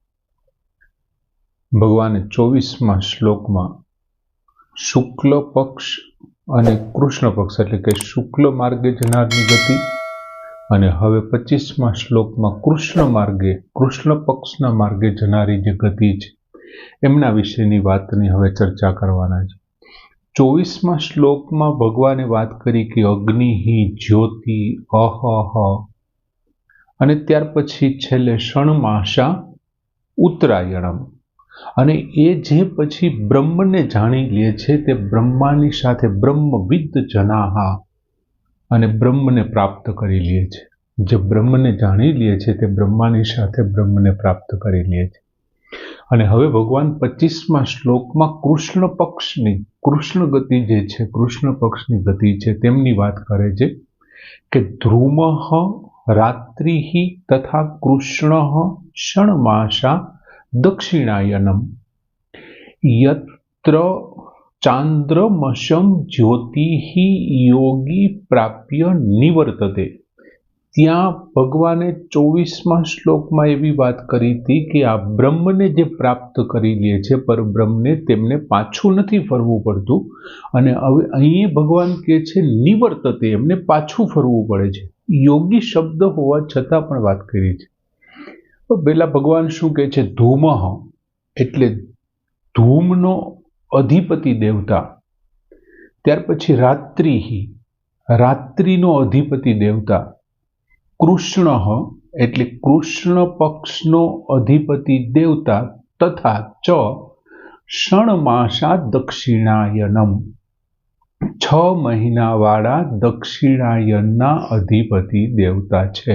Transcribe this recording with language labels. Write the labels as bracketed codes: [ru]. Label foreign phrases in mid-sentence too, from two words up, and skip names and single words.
[gu] ભગવાને 24મા શ્લોકમાં શુક્લ પક્ષ અને કૃષ્ણ પક્ષ એટલે કે શુક્લ માર્ગે જનારની ગતિ અને હવે 25મા શ્લોકમાં કૃષ્ણ માર્ગે કૃષ્ણ પક્ષના માર્ગે જનારી જે ગતિ છે એમના વિશેની વાતની હવે ચર્ચા કરવાના છે। 24મા શ્લોકમાં ભગવાને વાત કરી કિ [sa] अग्नि ही ज्योति अह [gu] અને ત્યાર પછી છેલ્લે [sa] ષણમાસા ઉત્તરાયણમ [gu] અને એ જે પછી બ્રહ્મને જાણી લે છે તે બ્રહ્માની સાથે [sa] બ્રહ્મવિદ જનાહા [gu] અને બ્રહ્મને પ્રાપ્ત કરી લે છે। જે બ્રહ્મને જાણી લે છે તે બ્રહ્માની સાથે બ્રહ્મને પ્રાપ્ત કરી લે છે। અને હવે ભગવાન 25મા શ્લોકમાં કૃષ્ણ પક્ષની કૃષ્ણ ગતિ જે છે કૃષ્ણ પક્ષની ગતિ છે તેમની વાત કરે છે કે [sa] ધ્રુમઃ रात्रि तथा कृष्ण षण्मासा दक्षिणायनम यत्र चांद्रमशम ज्योति योगी प्राप्य निवर्तते। [gu] ત્યા ભગવાને 24મા શ્લોકમાં એવી બાત કરી થી કિ આ બ્રહ્મને જે પ્રાપ્ત કરી લે છે પર બ્રહ્મને તેમને પાછું નથી ફરવું પડતું અને હવે અહીં ભગવાન કહે છે નિવર્તતે એમને પાછું ફરવું પડે છે। યોગી શબ્દ હોવા છતાં પણ વાત કરી છે। તો પહેલા ભગવાન શું કહે છે ધૂમઃ એટલે ધૂમનો અધિપતિ દેવતા, ત્યાર પછી રાત્રિ રાત્રિનો અધિપતિ દેવતા, કૃષ્ણ એટલે કૃષ્ણ પક્ષનો અધિપતિ દેવતા [sa] तथा च षण्मासा दक्षिणायनम [gu] 6 મહીનાવાળા દક્ષિણાયનના અધિપતિ દેવતા છે।